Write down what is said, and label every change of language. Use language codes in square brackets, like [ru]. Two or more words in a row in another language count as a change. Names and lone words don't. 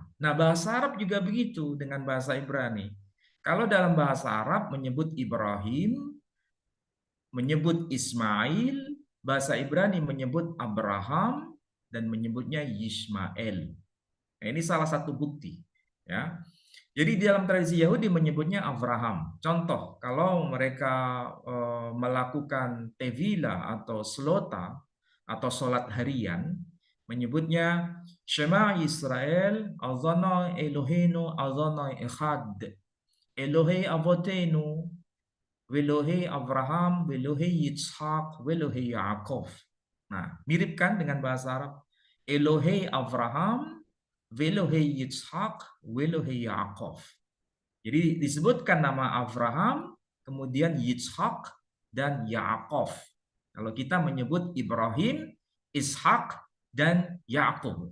[id] Nah, bahasa Arab juga begitu dengan bahasa Ibrani. Kalau dalam bahasa Arab menyebut Ibrahim, menyebut Ismail, bahasa Ibrani menyebut Abraham, dan menyebutnya Yismael. Nah, ini salah satu bukti. Ya. Jadi dalam tradisi Yahudi menyebutnya Abraham. Contoh, kalau mereka melakukan tevila atau selota atau sholat harian, menyebutnya [he] שמע ישראל, אדוני אלוהינו, אדוני אחד, אלוהי אבותינו, ואלוהי אברהם, ואלוהי יצחק, ואלוהי יעקב. [id] Nah, mirip kan dengan bahasa Arab? [he] אלוהי אברהם, ואלוהי יצחק, ואלוהי יעקב. [id] Jadi disebutkan nama Abraham, kemudian Yitzhak, dan Yaakov. Kalau kita menyebut Ibrahim, Ishak, dan Yakub.